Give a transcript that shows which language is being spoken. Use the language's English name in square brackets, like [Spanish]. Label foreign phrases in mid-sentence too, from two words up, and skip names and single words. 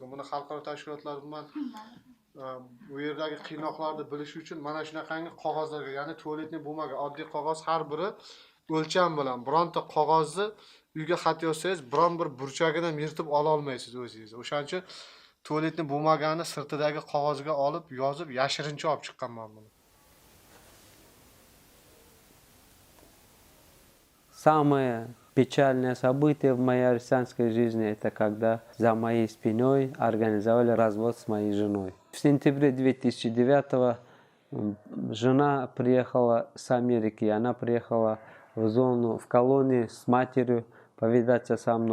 [Uzbek] Buni xalqaro tashkilotlar bilan bu yerdagi qiynoqlarni bilish uchun mana shunaqangi qog'ozlarga, ya'ni tualetning bo'lmagan oddiy qog'oz har biri o'lcham bilan bironta qog'ozni uyga xat yozsangiz, biron bir burchagidan yirtib ola olmaysiz o'zingiz. O'shaning uchun tualetning bo'lmagani sirtidagi qog'ozga olib, yozib, yashirincha olib chiqqanman buni. [Russian] Самое печальное событие в моей арестантской жизни – это когда за моей спиной организовали развод с моей женой. В сентябре 2009-го жена приехала с Америки, она приехала в зону, в колонии с матерью повидаться со мной.